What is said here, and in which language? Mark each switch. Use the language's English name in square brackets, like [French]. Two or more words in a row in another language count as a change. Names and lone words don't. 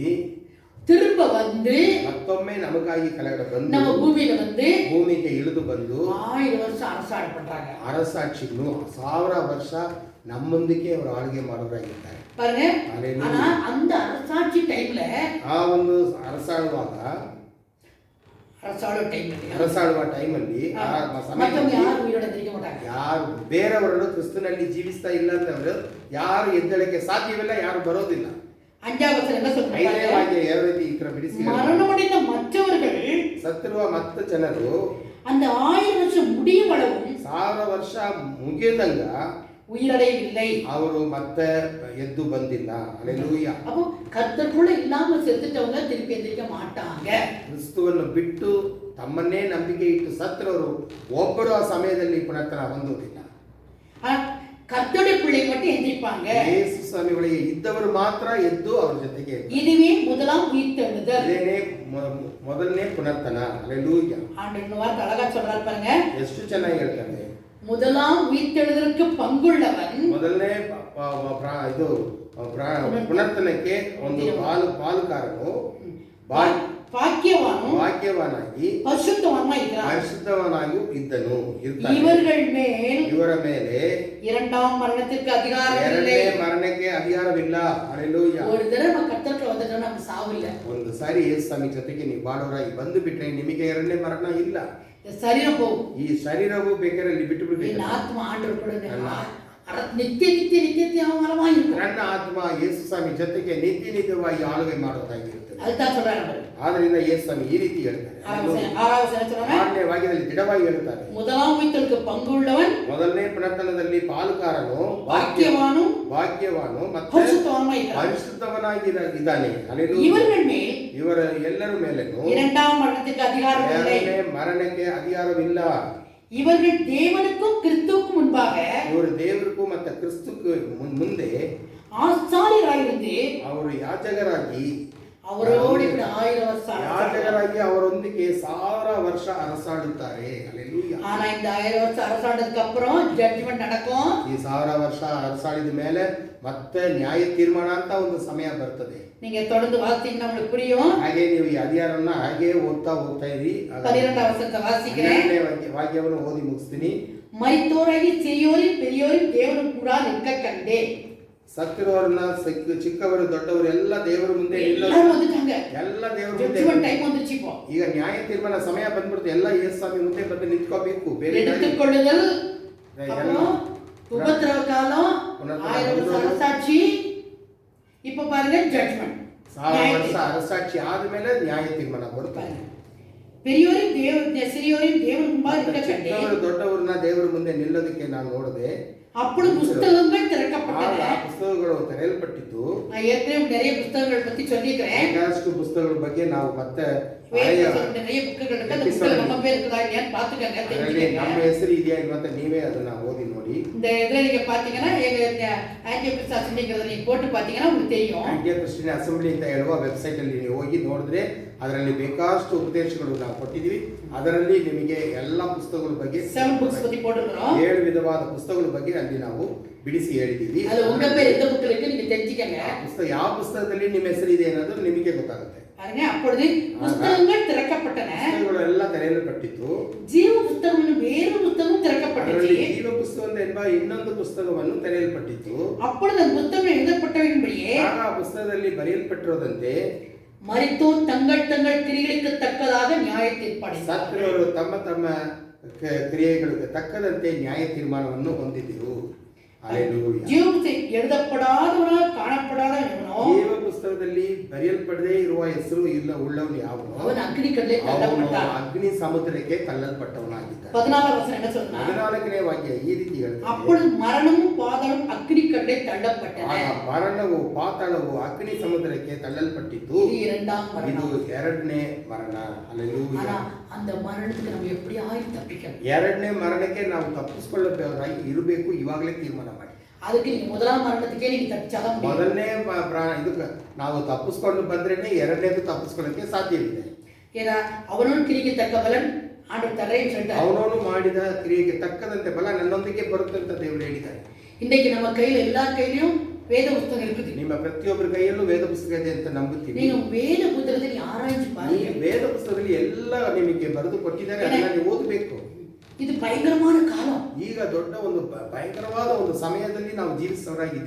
[Tamil] திரும்ப வந்து [Kannada] ಮತ್ತೊಮ್ಮೆ ನಮಗಾಗಿ ಕೆಳಗಡೆ ಬಂದು [Tamil] நம்ம பூமியில வந்து [Kannada] ಭೂಮಿಗೆ ಇಳಿದು ಬಂದು [Tamil] 1000 வருஷம் அரசாட்சி பண்றாங்க. [Kannada] ಅರಸಾಕ್ಷಿಗಳು 1000 ವರ್ಷ ನಮ್ಮೊಂದಿಗೆ ಅವರು ಆಳ್ಗೆ ಮಾಡೋರಾಗಿದ್ದಾರೆ. [Tamil] பாருங்க, ஆனா அந்த அரசாட்சி டைம்ல [Kannada] ಆ ಒಂದು ಅರಸಾಳುವಾಗ ಅರಸಾಳುವ ಟೈಮಲ್ಲಿ [Tamil] மத்தவங்க யாரும் உயிரோட தெரிவிக்க மாட்டாங்க. [Kannada] ಯಾರು ಬೇರೆಯವರನ್ನು ಕ್ರಿಸ್ತನಲ್ಲಿ ಜೀವಿಸ್ತಾ ಇಲ್ಲ ಅಂತಂದ್ರೆ ಯಾರು ಎದ್ದೇಳಕ್ಕೆ ಸಾಧ್ಯವಿಲ್ಲ, ಯಾರು ಬರೋದಿಲ್ಲ. [Tamil] 5வது வசனம் என்ன சொல்றாங்க? [Kannada] 5ನೇ ವಾಕ್ಯ ಯಾವ ರೀತಿ ಈ ತರ ಬಿಡಿಸಿ [Tamil] மரணமடைந்த மற்றவர்கள் [Kannada] ಸತ್ತಿರುವ ಮತ್ತೆ ಜನರು [Tamil] அந்த 1000 வருஷம் முடியும் அளவும் [Kannada] 1000 ವರ್ಷ ಮುಗಿದಂಗ [Tamil] உயிரடையவில்லை. [Kannada] ಅವರು ಮತ್ತೆ ಎದ್ದು ಬಂದಿಲ್ಲ. ಹಲ್ಲೆಲೂಯಾ. [Tamil] அப்போ கர்த்தருக்குள்ள இல்லாம செத்துட்டவங்க திருப்பி எந்திரிக்க மாட்டாங்க. [Kannada] ಕ್ರಿಸ್ತುವನ್ನು ಬಿಟ್ಟು ತಮ್ಮನ್ನೇ ನಂಬಿಕೆ ಇಟ್ಟು ಸತ್ತರವರು ಒಬ್ಬರು ಆ ಸಮಯದಲ್ಲಿ ಪುನರ್ತನ ಹೊಂದುವುದಿಲ್ಲ. [Tamil] கர்த்தருடைய பிள்ளை மட்டும் எந்திரிப்பாங்க. [Kannada] ಯೇಸು ಸ್ವಾಮಿಗಳಿಗೆ ಇದ್ದವರು ಮಾತ್ರ ಎದ್ದು ಅವರ ಜೊತೆಗೆ. [Tamil] இதுவே முதலாம் உயிர்த்தெழுதல். [Kannada] ಇದೇನೇ ಮೊದಲನೇ ಪುನರ್ತನ. ಹಲ್ಲೆಲೂಯಾ. [Tamil] ஆண்டவர் வார்த்தை அழகா சொல்றாரு பாருங்க. [Kannada] ಎಷ್ಟು ಚೆನ್ನಾಗಿ ಹೇಳ್ತಾರೆ. [Tamil] முதலாம் உயிர்த்தெழுதலுக்கு பங்குள்ளவன் [Kannada] ಮೊದಲನೇ ಇದು ಪುನರ್ತನಕ್ಕೆ ಒಂದು ಪಾಲುಕಾರನು ಭಾಗ್ಯವಾನಾಗಿ ಪರಿಶುದ್ಧವನಾಗಿ ಇದ್ದನು. ಇವರ ಮೇಲೆ [Tamil] இரண்டாம் மரணத்திற்கு அதிகாரம் இல்லை. [Kannada] ಎರಡನೇ ಮರಣಕ್ಕೆ ಅಧಿಕಾರವಿಲ್ಲ. ಹಲ್ಲೆಲೂಯಾ. [Tamil] ஒரு தடவை கர்த்தருக்கு வந்துட்டா நம்ம சாவில்ல. [Kannada] ಒಂದು ಸಾರಿ ಯೇಸು ಸ್ವಾಮಿ ಜೊತೆಗೆ ನೀವು ಬಾಳೋರಾಗಿ ಬಂದು ಬಿಟ್ರೆ ನಿಮಗೆ ಎರಡನೇ ಮರಣ ಇಲ್ಲ. [Tamil] சரீரம் போகும். [Kannada] ಈ ಶರೀರವು ಬೇಕಾದ್ರೆ ಬಿಟ್ಟು ಬಿಡ್ಬೇಕು. [Tamil] ஆத்மா ஆண்டவர் கூட நித்தியமாயிருக்கும். [Kannada] ನನ್ನ ಆತ್ಮ ಯೇಸು ಸ್ವಾಮಿ ಜೊತೆಗೆ ನಿತ್ಯವಾಗಿ ಆಳ್ವೆ ಮಾಡೋದಾಗಿರುತ್ತದೆ. [Tamil] அதுதான் சொல்றாரு அவரு. [Kannada] ಆದ್ರಿಂದ ಯೇಸು ಸ್ವಾಮಿ ಈ ರೀತಿ ಹೇಳ್ತಾರೆ. [Tamil] ஆறாவது சொல்றாங்க, [Kannada] 6ನೇ ವಾಕ್ಯದಲ್ಲಿ ದೃಢವಾಗಿ ಹೇಳ್ತಾರೆ, [Tamil] முதலாம் உயிர்த்தெழுதலுக்கு பங்குள்ளவன் [Kannada] ಮೊದಲನೇ ಪುನರುತ್ಥಾನದಲ್ಲಿ ಪಾಲುಗಾರನು ಭಾಗ್ಯವಾನು ಮತ್ತು ಪರಿಶುದ್ಧವನಾಗಿ ಇದ್ದಾನೆ. [Tamil] இவர்கள் மேல் [Kannada] ಇವರ ಎಲ್ಲರ ಮೇಲೆನೂ [Tamil] இரண்டாம் மரணத்துக்கு அதிகாரம் இல்லை. [Kannada] ಎರಡನೇ ಮರಣಕ್ಕೆ ಅಧಿಕಾರವಿಲ್ಲ. [Tamil] இவர்கள் தேவனுக்கும் கிறிஸ்துவுக்கும் முன்பாக [Kannada] ಇವರು ದೇವರಿಗೂ ಮತ್ತು ಕ್ರಿಸ್ತಕ್ಕೂ ಮುಂದೆ [Tamil] ஆசாரியராயிருந்து [Kannada] ಅವರು ಯಾಜಕರಾಗಿ [Tamil] அவரோடு கூட 1000 வருஷம் [Kannada] ಯಾಜಕರಾಗಿ ಅವರೊಂದಿಗೆ 1000 ವರ್ಷ ಅರಸಾಡುತ್ತಾರೆ. ಹಲ್ಲೆಲೂಯಾ. [Tamil] ஆனா இந்த 1000 வருஷம் அரசாண்டதுக்கு அப்புறம் ஜட்ஜ்மென்ட் நடக்கும். [Kannada] ಈ 1000 ವರ್ಷ ಅರಸಾಡಿದ ಮೇಲೆ ಮತ್ತೆ ನ್ಯಾಯ ತೀರ್ಮಾನ ಅಂತ ಒಂದು ಸಮಯ ಬರ್ತದೆ. [Tamil] நீங்க தொடர்ந்து வாசிச்சீங்கன்னா உங்களுக்கு புரியும். [Kannada] ಹಾಗೆ ನೀವು ಈ ಅಧಿಕಾರವನ್ನ ಹಾಗೆ ಹೋಗ್ತಾ ಇರಿ. [Tamil] 12வது வசனத்தை வாசிக்கிறேன். [Kannada] 12ನೇ ವಾಕ್ಯವನ್ನು ಓದಿ ಮುಗಿಸ್ತೀನಿ. [Tamil] மரித்தோராகி சிறியோரின் பெரியோரின் தேவனுக்கு கூட நிற்க கண்டேன். [Kannada] ಸತ್ತಿರೋರನ್ನ ಚಿಕ್ಕವರು ದೊಡ್ಡವರು ಎಲ್ಲ ದೇವರ ಮುಂದೆ [Tamil] எல்லாரும் வந்துட்டாங்க. [Kannada] ಎಲ್ಲ ದೇವರ ಜಡ್ಜ್ಮೆಂಟ್ ಮುಂದೆ [Tamil] ಟೈಮ್ வந்துச்சு இப்போ. [Kannada] ಈಗ ನ್ಯಾಯ ತೀರ್ಮಾನ ಸಮಯ ಬಂದ್ಬಿಡುತ್ತೆ. ಎಲ್ಲ ಯೇಸು ಸ್ವಾಮಿ ಮುಂದೆ ಬಂದು ನಿಂತ್ಕೋಬೇಕು. ಬೇರೆ [Tamil] எடுத்துக்கொள்ளுதல், அப்புறம் உபத்திரவ காலம், 1000 வருஷம் அரசாட்சி, இப்ப பாருங்க ஜட்ஜ்மென்ட். [Kannada] 1000 ವರ್ಷ ಅರಸಾಕ್ಷಿ ಆದ್ಮೇಲೆ ನ್ಯಾಯ ತೀರ್ಮಾನ ಬರುತ್ತೆ. [Tamil] பெரியோரின் சிறியோரின் தேவனுக்கு முன்பாக நிற்க கண்டேன். [Kannada] ಚಿಕ್ಕವರು ದೊಡ್ಡವರನ್ನ ದೇವರ ಮುಂದೆ ನಿಲ್ಲೋದಕ್ಕೆ ನಾನು ನೋಡಿದೆ. [Tamil] அப்பொழுது புத்தகங்கள் திறக்கப்பட்டன. [Kannada] ಪುಸ್ತಕಗಳು ತೆರೆಯಲ್ಪಟ್ಟಿತ್ತು. [Tamil] நான் ஏற்கனவே நிறைய புத்தகங்கள் பத்தி சொல்லிக்கிறேன். [Kannada] ಸಾಕಷ್ಟು ಪುಸ್ತಕಗಳ ಬಗ್ಗೆ ನಾವು ಮತ್ತೆ [Tamil] நிறைய புக்குகள் இருக்கு. அந்த புத்தகம் நம்ம பேர் இருக்குதா இல்லையான்னு பாத்துக்கங்க, தெரிஞ்சுக்கங்க. [Kannada] ನಮ್ಮ ಹೆಸರು ಇದೆಯಾ ಮತ್ತೆ ನೀವೇ ಅದನ್ನ ಓದಿ ನೋಡಿ. [Tamil] இந்த இதுல நீங்க பாத்தீங்கன்னா எங்க ஆன்டியோ கிறிஸ்டியன் அசெம்பிளிங்கிறத நீங்க போட்டு பாத்தீங்கன்னா உங்களுக்கு தெரியும். [Kannada] ಆಂಟಿಯೋ ಕ್ರಿಶ್ಚಿಯನ್ ಅಸೆಂಬ್ಲಿ ಅಂತ ಹೇಳುವ ವೆಬ್ಸೈಟ್ ಅಲ್ಲಿ ನೀವು ಹೋಗಿ ನೋಡಿದ್ರೆ ಅದರಲ್ಲಿ ಬೇಕಾಷ್ಟು ಉಪದೇಶಗಳು ನಾವು ಕೊಟ್ಟಿದ್ದೀವಿ. ಅದರಲ್ಲಿ ನಿಮಗೆ ಎಲ್ಲ ಪುಸ್ತಕಗಳ ಬಗ್ಗೆ [Tamil] 7 books பத்தி போட்டுறோம். [Kannada] 7 ವಿಧವಾದ ಪುಸ್ತಕಗಳ ಬಗ್ಗೆ ಅಲ್ಲಿ ನಾವು ಬಿಡಿಸಿ ಹೇಳಿದ್ದೀವಿ. [Tamil] அது உங்க பேர் எந்த புக்ல இருக்கு நீங்க தெரிஞ்சுக்கங்க. [Kannada] ಪುಸ್ತಕ ಯಾವ ಪುಸ್ತಕದಲ್ಲಿ ನಿಮ್ಮ ಹೆಸರು ಇದೆ ಅನ್ನೋದು ನಿಮಗೆ ಗೊತ್ತಾಗುತ್ತೆ. [Tamil] பாருங்க, அப்பொழுது புத்தகங்கள் திறக்கப்பட்டன. [Kannada] ಪುಸ್ತಕಗಳು ಎಲ್ಲ ತೆರೆಯಲ್ಪಟ್ಟಿತ್ತು. ಜೀವ ಪುಸ್ತಕವನ್ನು ಬೇರೆ ಪುಸ್ತಕವು திறக்கப்பட்டுச்சு. ಜೀವ ಪುಸ್ತಕ ಎಂಬ ಇನ್ನೊಂದು ಪುಸ್ತಕವನ್ನು ತೆರೆಯಲ್ಪಟ್ಟಿತ್ತು. [Tamil] அப்பொழுது அந்த புத்தகம் எழுதப்பட்டவன்படியே [Kannada] ಆಗ ಆ ಪುಸ್ತಕದಲ್ಲಿ ಬರೆಯಲ್ಪಟ್ಟಿರೋದಂತೆ [Tamil] மரித்தோர் தங்கள் தங்கள் கிரியைகளுக்கு தக்கதாக நியாய தீர்ப்பாடு. [Kannada] ಸತ್ತವರು ತಮ್ಮ ತಮ್ಮ ಕ್ರಿಯೆಗಳಿಗೆ ತಕ್ಕದಂತೆ ನ್ಯಾಯ ತೀರ್ಮಾನವನ್ನು ಹೊಂದಿದ್ದರು. ಹಲ್ಲೆಲೂಯಾ. [Tamil] ಜೀವಪುಸ್ತಕ எழுதப்படாதவனாக காணப்படாதவனோ [Kannada] ಜೀವ ಪುಸ್ತಕದಲ್ಲಿ ಬರೆಯಲ್ಪಡದೇ ಇರುವ ಹೆಸರು ಇಲ್ಲ ಉಳ್ಳವನು ಯಾವನು ಅವನು ಅಗ್ನಿ ಕಡಲೆ ತಳ್ಳಲ್ಪಟ್ಟ. ಅಗ್ನಿ ಸಮುದ್ರಕ್ಕೆ ತಳ್ಳಲ್ಪಟ್ಟವನಾಗಿದ್ದ. [Tamil] 14வது ವಚನ என்ன சொல்றா? [Kannada] 14ನೇ ವಾಕ್ಯ ಈ ರೀತಿ ಹೇಳ್ತದೆ, [Tamil] அப்பொழுது மரணமும் பாதாளம் அக்னி கடலை தள்ளப்பட்டன. [Kannada] ಆಗ ಮರಣವು ಪಾತಾಳವು ಅಗ್ನಿ ಸಮುದ್ರಕ್ಕೆ ತಳ್ಳಲ್ಪಟ್ಟಿತು. [Tamil] இது இரண்டாம் [Kannada] ಇದು [Tamil] மரணம். [Kannada] ಎರಡನೇ ಮರಣ. ಹಲ್ಲೆಲೂಯಾ. [Tamil] ஆனா அந்த மரணத்துக்கு நம்ம எப்படியாவது தப்பிக்கணும். [Kannada] ಎರಡನೇ ಮರಣಕ್ಕೆ ನಾವು ತಪ್ಪಿಸಿಕೊಳ್ಳಬೇಕಾಗಿ ಇರಬೇಕು. ಇವಾಗಲೇ ತೀರ್ಮಾನ ಮಾಡಿ. [Tamil] அதுக்கு நீங்க முதலாம் மரணத்துக்கே நீங்க தப்பிச்சாதான் முடியும். [Kannada] ಮೊದಲನೇ ಇದಕ್ಕೆ ನಾವು ತಪ್ಪಿಸ್ಕೊಂಡು ಬಂದ್ರೇನೆ ಎರಡನೇದು ತಪ್ಪಿಸ್ಕೊಳ್ಳೋಕೆ ಸಾಧ್ಯವಿದೆ. [Tamil] ஏன்னா அவனோடு கிரிக்கு தக்க பலன் ஆண்டவர் தரேன்னு சொல்லிட்டார். [Kannada] ಅವನವನು ಮಾಡಿದ ಕ್ರಿಯೆಗೆ ತಕ್ಕದಂತೆ ಬಲ ನನ್ನೊಂದಿಗೆ ಬರುತ್ತೆ ಅಂತ ದೇವರು ಹೇಳಿದ್ದಾರೆ. [Tamil] இன்னைக்கு நம்ம கையில எல்லா கையிலயும் வேத புத்தகம் இருக்குது. [Kannada] ನಿಮ್ಮ ಪ್ರತಿಯೊಬ್ಬರ ಕೈಯಲ್ಲೂ ವೇದ ಪುಸ್ತಕ ಇದೆ ಅಂತ ನಂಬುತ್ತೀನಿ. [Tamil] நீங்க வேத புத்தகத்தை ஆராய்ச்சி பாருங்க. [Kannada] ವೇದ ಪುಸ್ತಕದಲ್ಲಿ ಎಲ್ಲ ನಿಮಗೆ ಬರೆದು ಕೊಟ್ಟಿದ್ದಾರೆ, ಅದನ್ನ ನೀವು ಓದಬೇಕು. [Tamil] ಇದು பயங்கரமான காலம். [Kannada] ಈಗ ದೊಡ್ಡ ಒಂದು ಭಯಂಕರವಾದ ಒಂದು ಸಮಯದಲ್ಲಿ ನಾವು ಜೀವಿಸೋರಾಗಿದ್ದೀವಿ.